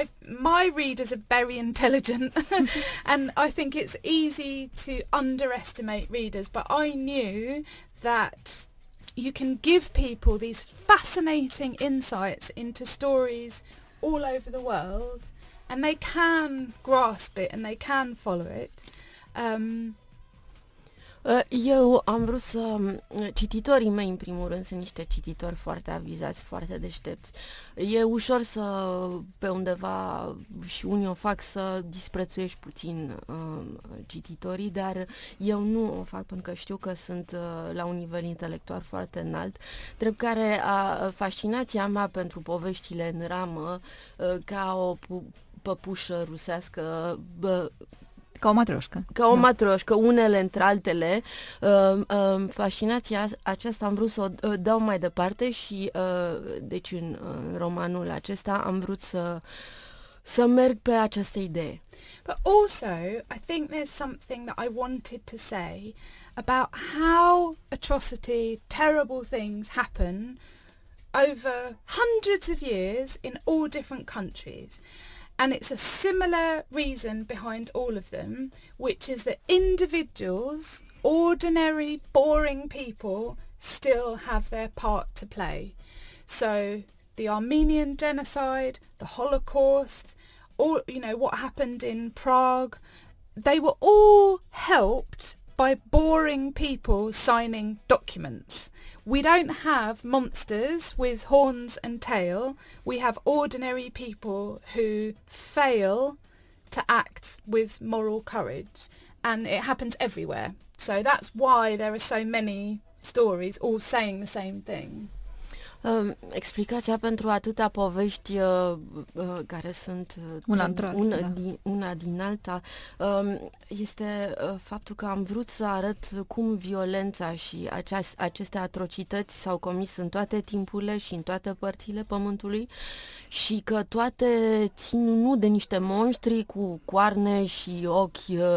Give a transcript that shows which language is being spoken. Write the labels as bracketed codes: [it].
[en] My readers are very intelligent and I think it's easy to underestimate readers, but I knew that you can give people these fascinating insights into stories all over the world and they can grasp it and they can follow it. [ro] Eu am vrut să... Cititorii mei, în primul rând, sunt niște cititori foarte avizați, foarte deștepți. E ușor să, pe undeva, și unii o fac, să disprețuiești puțin cititorii, dar eu nu o fac pentru că știu că sunt la un nivel intelectual foarte înalt, drept care fascinația mea pentru poveștile în ramă, ca o păpușă rusească, ca o matroșcă. Ca o matroșcă, unele între altele. Fascinația aceasta am vrut să o dau mai departe și deci în romanul acesta am vrut să merg pe această idee. [en] But also, I think there's something that I wanted to say about how atrocity, terrible things happen over hundreds of years in all different countries. And it's a similar reason behind all of them, which is that individuals, ordinary, boring people, still have their part to play. So the Armenian genocide, the Holocaust, or what happened in Prague, they were all helped by boring people signing documents. We don't have monsters with horns and tail. We have ordinary people who fail to act with moral courage, and it happens everywhere. So that's why there are so many stories all saying the same thing. [ro] Explicația pentru atâtea povești care sunt una din alta este faptul că am vrut să arăt cum violența și aceste atrocități s-au comis în toate timpurile și în toate părțile pământului și că toate țin nu de niște monștri cu coarne și ochi